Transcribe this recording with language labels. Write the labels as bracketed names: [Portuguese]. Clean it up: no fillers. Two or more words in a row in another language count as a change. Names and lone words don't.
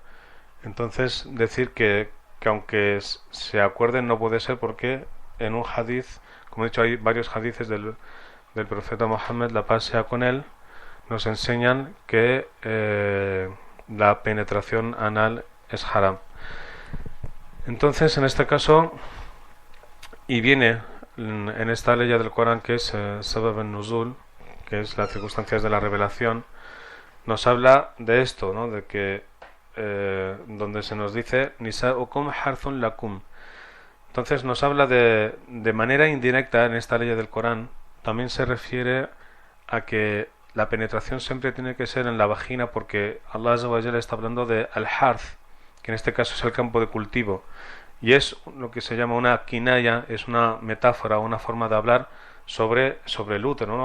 [Spanish] Entonces decir que aunque se acuerden no puede ser, porque en un hadith, como he dicho, hay varios hadiths del profeta Muhammad, la paz sea con él, nos enseñan que la penetración anal es haram. Entonces, en este caso, y viene en esta ley del Corán que es [Arabic] سبب النزول, [Spanish] que es las circunstancias de la revelación, nos habla de esto, ¿no? De que donde se nos dice [Arabic] نساؤكم حرث لكم. [Spanish] Entonces nos habla de manera indirecta en esta ley del Corán, también se refiere a que la penetración siempre tiene que ser en la vagina, porque Allah [Arabic] عز وجل [Spanish] está hablando de al-harth, que en este caso es el campo de cultivo, y es lo que se llama una kinaya, es una metáfora, una forma de hablar sobre el útero, ¿no?